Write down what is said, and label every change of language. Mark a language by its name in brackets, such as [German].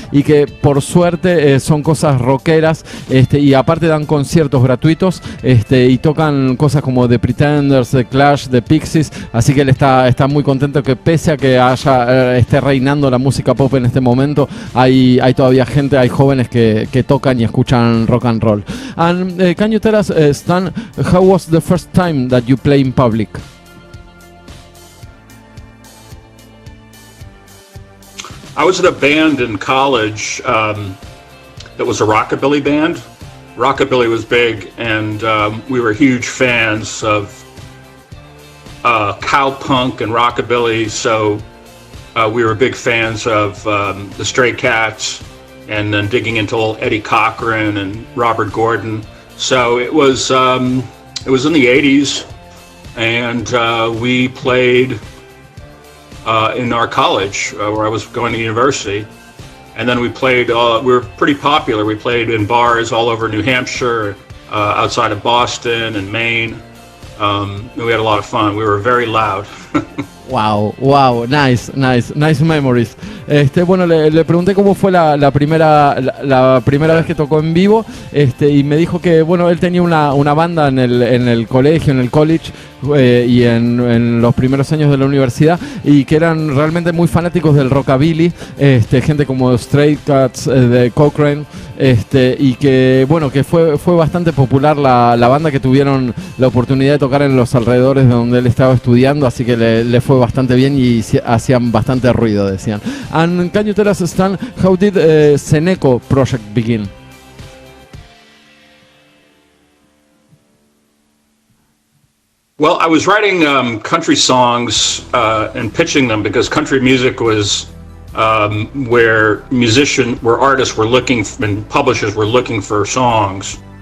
[Spanish] Y que por suerte son cosas rockeras. Y aparte dan conciertos gratuitos. Y tocan cosas como The Pretenders, The Clash, The Pixies. Así que él está muy contento que pese a que esté reinando la música pop en este momento, hay todavía hay jóvenes que tocan y escuchan rock and roll. [English] And can you tell us, Stan, how was the first time that you play in public? I was in a band in college that was a rockabilly band. Rockabilly was big, and we were huge fans of cowpunk and rockabilly, so we were big fans of the Stray Cats, and then digging into old Eddie Cochran and Robert Gordon. So it was in the 80s, and we played in our college where I was going to university. And then we played, we were pretty popular. We played in bars all over New Hampshire, outside of Boston and Maine. And we had a lot of fun. We were very loud. Wow, nice memories. [Spanish] Bueno, le pregunté cómo fue la primera vez que tocó en vivo, y me dijo que, bueno, él tenía una banda en el colegio, en el college, y en los primeros años de la universidad, y que eran realmente muy fanáticos del rockabilly, gente como Stray Cats, de Cochrane, y que, bueno, que fue bastante popular la banda, que tuvieron la oportunidad de tocar en los alrededores de donde él estaba estudiando, así que le fue bastante bien y hacían bastante ruido, decían. [English] And can you tell us, Stan, how did SENEKO project begin? Well, I was writing country songs and pitching them because country music was where artists were looking and publishers were looking for songs.